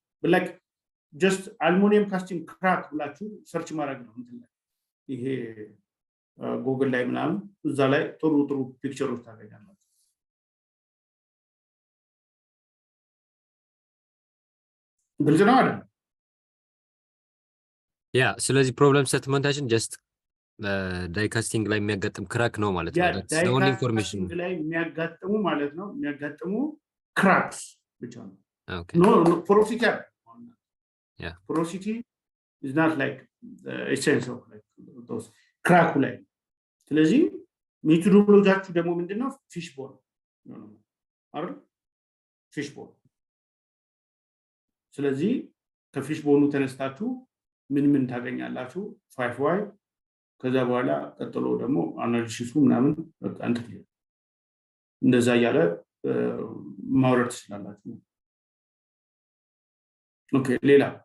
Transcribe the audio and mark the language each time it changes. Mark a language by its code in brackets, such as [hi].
[en] But like just aluminum casting crack [am] ብላችሁ ሰርች ማድረግ ነው እንትን ላይ ይሄ ጉግል ላይ ምናምን እዛ ላይ ጥሩ ፒክቸሮች ታገኛላችሁ። ግልጽ ነው አይደል? ያ ስለዚህ ፕሮብለም ስቴትመንታችን ጀስት ዳይ ካስቲንግ ላይ የሚያጋጥም ክራክ ነው ማለት ነው። [en] that's the only information [am] ላይ የሚያጋጥሙ ማለት ነው። የሚያጋጥሙ ክራክስ ብቻ ነው። [en] Okay. No porosity. Yeah. Porosity is not like the essence of like those crack [am] ላይ ስለዚህ ሜቶዶሎጂያችሁ ደግሞ ምንድነው? ፊሽ ቦል ነው አይደል? ፊሽ ቦል። ስለዚህ ከፊሽ ቦሉ ተነስታችሁ ምን ታገኛላችሁ? 5y ከዛ በኋላ ቀጥሎ ደግሞ አናሊሲሱ ምናምን በቃ እንትን እንደዛ ያለ ማውረድ ትችላላችሁ። ኦኬ ሌላ